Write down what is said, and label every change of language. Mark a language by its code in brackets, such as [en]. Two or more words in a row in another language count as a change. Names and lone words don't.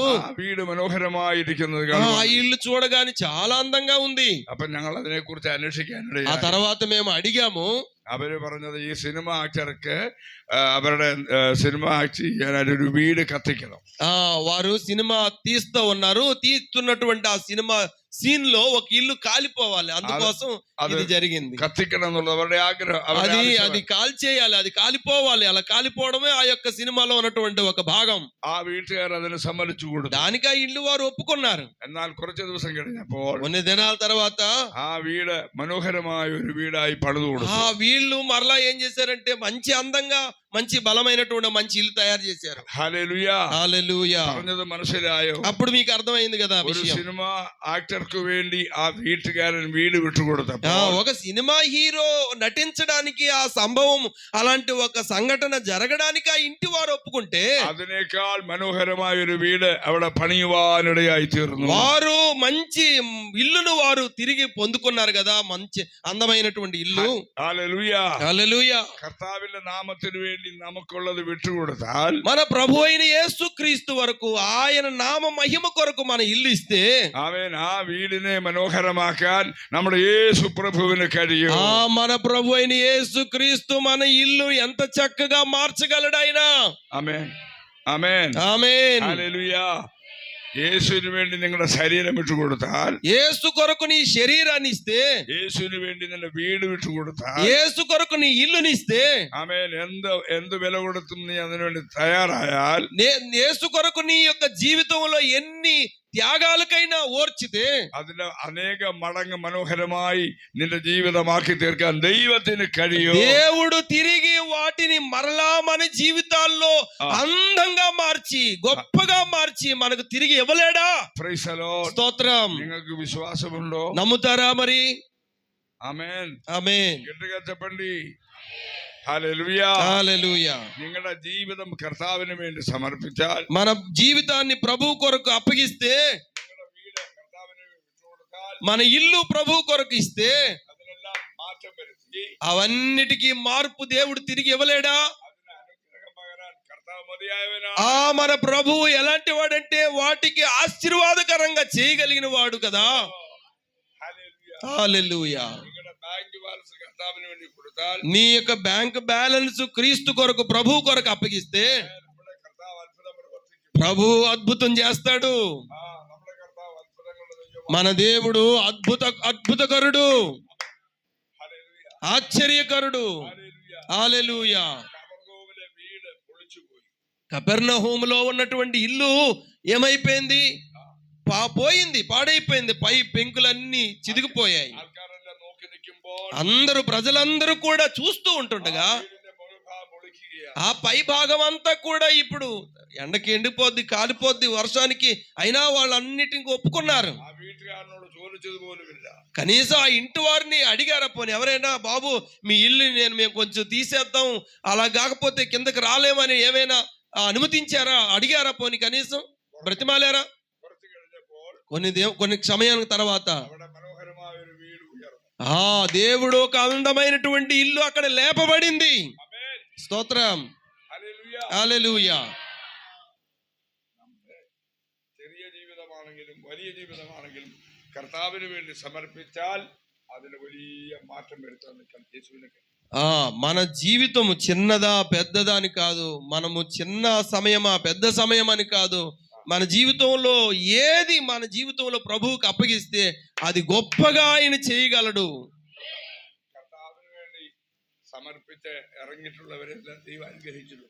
[ml] ആ വീട് മനോഹരമായിരിക്കുന്നത് [te] ఆ [ml] കാണുമ്പോൾ [te] ఇల్లు చూడగానే చాలా అందంగా ఉంది. [ml] അപ്പൊ ഞങ്ങൾ അതിനെ കുറിച്ച് [te] ఆ [ml] അന്വേഷിക്കാനിടയായി. [te] తర్వాత మేము అడిగాము. [ml] അവര് പറഞ്ഞത് ഈ സിനിമ ആക്ടർക്ക് അവരുടെ സിനിമ ആക്ട് ചെയ്യാനായിട്ട് ഒരു വീട് കത്തിക്കണം. [te] వారు సినిమా తీస్తూ ఉన్నారు, తీస్తున్నటువంటి ఆ [en] cinema scene [te] లో ఒక ఇల్లు కాలిపోవాలి, అందుకోసం ఇది జరిగింది. [ml] കത്തിക്കണം എന്നുള്ളത് അവരുടെ ആഗ്രഹം. [te] అది కాల్చేయాలి, అది కాలిపోవాలి. అలా కాలిపోవడమే ఆ యొక్క సినిమాలో ఉన్నటువంటి ఒక భాగం. [ml] ആ വീട്ടുകാർ അതിന് സമ്മതിച്ചു കൊടുത്തു. [te] దానికి ఆ ఇల్లు వారు ఒప్పుకున్నారు. [ml] എന്നാൽ കുറച്ച് ദിവസം കഴിഞ്ഞപ്പോൾ [te] కొన్ని దినాల తర్వాత [ml] ആ വീട് മനോഹരമായ ഒരു വീടായി പണിതു കൊടുത്തു. [te] వీళ్ళు మరలా ఏం చేశారంటే మంచి అందంగా మంచి బలమైనటువంటి మంచి ఇల్లు తయారు చేశారు. హల్లెలూయా, హల్లెలూయా. [ml] പറഞ്ഞത് മനസ്സിലായോ? [te] అప్పుడు మీకు అర్థమైంది కదా [ml] ഒരു [te] విషయం. [ml] സിനിമ ആക്ടർക്ക് വേണ്ടി ആ വീട്ടുകാരൻ വീട് വിട്ടുകൊടുത്തപ്പോൾ [te] ఒక సినిమా హీరో నటించడానికి ఆ సంభవం అలాంటి ఒక సంఘటన జరగడానికి ఆ ఇంటి వారు ఒప్పుకుంటే [ml] അതിനേക്കാൾ മനോഹരമായ ഒരു വീട് അവിടെ പണിയുവാനിടയായി തീർന്നു. [te] వారు మంచి ఇల్లును వారు తిరిగి పొందుకున్నారు కదా, మంచి అందమైనటువంటి ఇల్లు. హల్లెలూయా, హల్లెలూయా. [ml] കർത്താവിന്റെ നാമത്തിന് വേണ്ടി നമുക്കുള്ളത് വിട്ടുകൊടുത്താൽ [te] మన ప్రభు అయిన యేసుక్రీస్తు వరకు ఆయన నామ మహిమ కొరకు మన ఇల్లు ఇస్తే [ml] ആമേൻ, ആ വീടിനെ മനോഹരമാക്കാൻ നമ്മുടെ യേശു ప్రభువుന് കഴിയും. [te] మన ప్రభు అయిన యేసుక్రీస్తు మన ఇల్లు ఎంత చక్కగా మార్చగలడు ఆయన. [ml] ആമേൻ, ആമേൻ, [te] ఆమేన్. [ml] ഹല്ലേലൂയ. യേശുവിന് വേണ്ടി നിങ്ങളുടെ ശരീരം വിട്ടുകൊടുത്താൽ, [te] యేసు కొరకు నీ శరీరాన్ని ఇస్తే, [ml] യേശുവിന് വേണ്ടി നിന്റെ വീട് വിട്ടുകൊടുത്താൽ, [te] యేసు కొరకు నీ ఇల్లుని ఇస్తే, [ml] ആമേൻ, എന്ത് വില കൊടുത്തും നീ അതിനുവേണ്ടി തയ്യാറായാൽ, [te] యేసు కొరకు నీ యొక్క జీవితంలో ఎన్ని త్యాగాలకైనా ఓర్చితే [ml] അതിന് അനേക മടങ്ങ് മനോഹരമായി നിന്റെ ജീവിതമാക്കി തീർക്കാൻ ദൈവത്തിന് കഴിയും. [te] దేవుడు తిరిగి వాటిని మరలా మన జీవితాల్లో అందంగా మార్చి గొప్పగా మార్చి మనకు తిరిగి ఇవ్వలేడా? [en] Praise the Lord. [te] స్తోత్రం. [ml] നിങ്ങൾക്ക് విశ్వాసముండో? [te] నమ్ముతారా మరి? ఆమేన్, ఆమేన్. గట్టిగా చెప్పండి. హల్లెలూయా, హల్లెలూయా. [ml] നിങ്ങളുടെ ജീവിതം കർത്താവിന് വേണ്ടി സമർപ്പിച്ചാൽ, [te] మన జీవితాన్ని ప్రభు కొరకు అప్పగిస్తే, [ml] നിങ്ങളുടെ വീട് കർത്താവിന് വിട്ടുകൊടുത്താൽ, [te] మన ఇల్లు ప్రభు కొరకు ఇస్తే [ml] അതിനെല്ലാം മാറ്റം വരുത്തി [te] అవన్నిటికీ మార్పు దేవుడు తిరిగి ఇవ్వలేడా? [ml] അതിന് അനുഗ്രഹം പകരാൻ കർത്താവ് മതിയായവനാണ്. [te] మన ప్రభువు ఎలాంటి వాడంటే వాటికి ఆశీర్వాదకరంగా చేయగలిగిన వాడు కదా. హల్లెలూయా, హల్లెలూయా. [ml] നിങ്ങളുടെ [en] bank balance [ml] കർത്താവിന് വേണ്ടി കൊടുത്താൽ, [te] నీ యొక్క [en] bank balance [te] క్రీస్తు కొరకు ప్రభు కొరకు అప్పగిస్తే [ml] നമ്മുടെ കർത്താവ് അത്ഭുതം പ്രവർത്തിക്കും. [te] ప్రభు అద్భుతం చేస్తాడు. [ml] നമ്മുടെ കർത്താവ് അത്ഭുതങ്ങളുടെ ദൈവമാണ്. [te] మన దేవుడు అద్భుతకరుడు, [ml] ഹല്ലേലൂയ, [te] ఆశ్చర్యకరుడు. [ml] ഹല്ലേലൂയ. [te] హల్లెలూయా. [ml] കവർഗോവിലെ വീട് പൊളിച്ചുപോയി. [te] కపెర్నహూములో ఉన్నటువంటి ఇల్లు ఏమైపోయింది? పోయింది, పాడైపోయింది. పై పెంకులన్నీ చిదిగిపోయాయి. [ml] ആൾക്കാരെല്ലാം നോക്കി നിൽക്കുമ്പോൾ [te] అందరూ ప్రజలందరూ కూడా చూస్తూ ఉంటుండగా [ml] വീടിന്റെ മുകൾഭാഗം പൊളിക്കുകയാണ്. [te] ఆ పై భాగం అంతా కూడా ఇప్పుడు ఎండకి ఎండిపోద్ది, కాలిపోద్ది, వర్షానికి, అయినా వాళ్ళన్నిటికి ఒప్పుకున్నారు. [ml] ആ വീട്ടുകാരനോട് ചോദിച്ചത് പോലുമില്ല. [te] కనీసం ఆ ఇంటి వారిని అడిగారా పోనీ ఎవరైనా, బాబు మీ ఇల్లు మేము కొంచెం తీసేద్దాం, అలా కాకపోతే కిందకి రాలేమని ఏమైనా అనుమతించారా, అడిగారా పోనీ, కనీసం బ్రతిమాలారా? [ml] കുറച്ച് കഴിഞ്ഞപ്പോൾ [te] కొన్ని సమయానికి తర్వాత [ml] അവിടെ മനോഹരമായ ഒരു വീട് ഉയർന്നു. [te] దేవుడు ఒక అందమైనటువంటి ఇల్లు అక్కడ లేపబడింది. [ml] ആമേൻ, [te] స్తోత్రం. [ml] ഹല്ലേലൂയ. [te] హల్లెలూయా. [ml] നമ്മുടെ ചെറിയ ജീവിതമാണെങ്കിലും വലിയ ജീവിതമാണെങ്കിലും കർത്താവിന് വേണ്ടി സമർപ്പിച്ചാൽ അതിന് വലിയ മാറ്റം വരുത്താൻ നിൽക്കാൻ യേശുവിനെ കഴിയും. [te] మన జీవితము చిన్నదా పెద్దదా అని కాదు, మనము చిన్న సమయమా పెద్ద సమయం అని కాదు, మన జీవితంలో ఏది మన జీవితంలో ప్రభువుకి అప్పగిస్తే అది గొప్పగా ఆయన చేయగలడు. [ml] കർത്താവിന് വേണ്ടി സമർപ്പിച്ച് ഇറങ്ങിയിട്ടുള്ളവരെല്ലാം ദൈവം അനുഗ്രഹിച്ചിട്ടുണ്ട്.